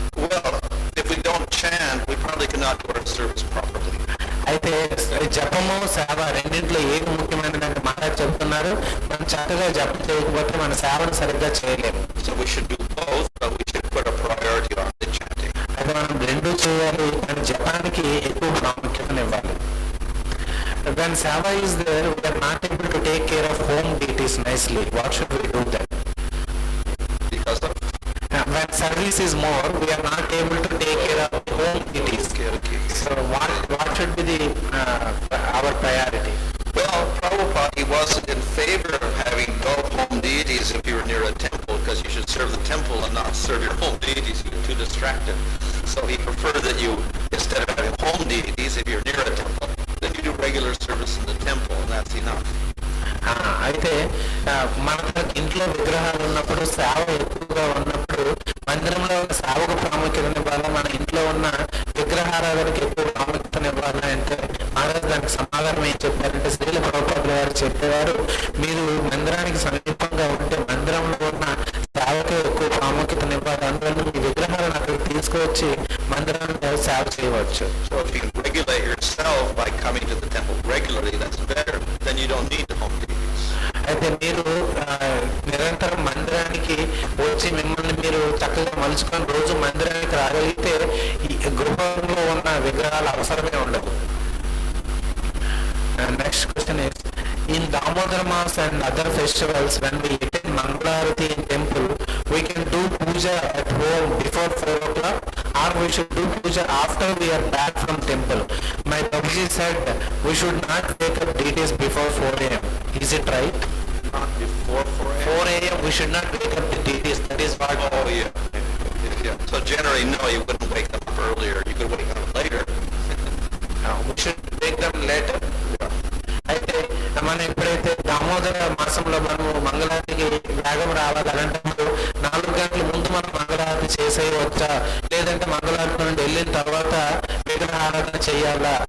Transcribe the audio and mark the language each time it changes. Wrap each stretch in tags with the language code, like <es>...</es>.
<en>Well, if we don't chant, we probably cannot do our service properly.</en> <te>అయితే జపము సేవ రెండింటిలో ఏది ముఖ్యమైనదంటే మహారాజ్ చెబుతున్నారు, మనం చక్కగా జపం చేయకపోతే మన సేవను సరిగ్గా చేయలేము.</te> <en>So we should do both, but we should put a priority on the chanting.</en> <te>అయితే మనం రెండు చేయాలి, కానీ జపానికి ఎక్కువ ప్రాముఖ్యతనివ్వాలి.</te> <en>When seva is there, we are not able to take care of home deities nicely. What should we do then? Because of when service is more, we are not able to take care of home deities. So what should be the our priority? Well, Prabhupada, he wasn't in favor of having no home deities if you were near a temple, because you should serve the temple and not serve your home deities. You're too distracted. So he preferred that you, instead of having home deities, if you're near a temple, then you do regular service in the temple, and that's enough.</en> <te>అయితే మన ఇంట్లో విగ్రహాలు ఉన్నప్పుడు సేవ ఎక్కువగా ఉన్నప్పుడు మందిరంలో సేవకు ప్రాముఖ్యతనివ్వాలా, మన ఇంట్లో ఉన్న విగ్రహారాధనకి ఎక్కువ ప్రాముఖ్యతనివ్వాలా అంటే మహారాజ్ దానికి సమాధానం ఏం చెప్పారంటే, శ్రీల ప్రభుపాదుల వారు చెప్పేవారు, మీరు మందిరానికి సమీపంగా ఉంటే మందిరంలో ఉన్న సేవకు ఎక్కువ ప్రాముఖ్యతనివ్వాలి. అందువల్ల మీ విగ్రహాలను అక్కడికి తీసుకువచ్చి మందిరాన్ని సేవ చేయవచ్చు.</te> <en>So if you regulate yourself by coming to the temple regularly, that's better. Then you don't need the home deities.</en> <te>అయితే మీరు నిరంతరం మందిరానికి వచ్చి మిమ్మల్ని మీరు చక్కగా మలుచుకొని రోజు మందిరానికి రాగలిగితే ఈ గృహంలో ఉన్న విగ్రహాలు అవసరమే ఉండదు.</te> <en>Next question is, in Damodar Mass and other festivals, when we attend Mangalarati in temple, we can do puja at home before 4 o'clock, or we should do puja after we are back from temple. My Babaji said we should not wake up deities before 4 a.m. Is it right? Not before 4 a.m. 4 a.m. we should not wake up the deities. That is what. Oh, yeah. Yeah. So generally, no, you wouldn't wake them up earlier. You could wake them up later. We should wake them later.</en> <te>అయితే మనం ఎప్పుడైతే దామోదర మాసంలో మనము మంగళారతికి వేగం రావాలి అలాంటప్పుడు 4 గంటల ముందు మనం మంగళారతి చేసేయవచ్చా, లేదంటే మంగళారతి నుండి వెళ్ళిన తర్వాత విగ్రహారాధన చేయాలా?</te>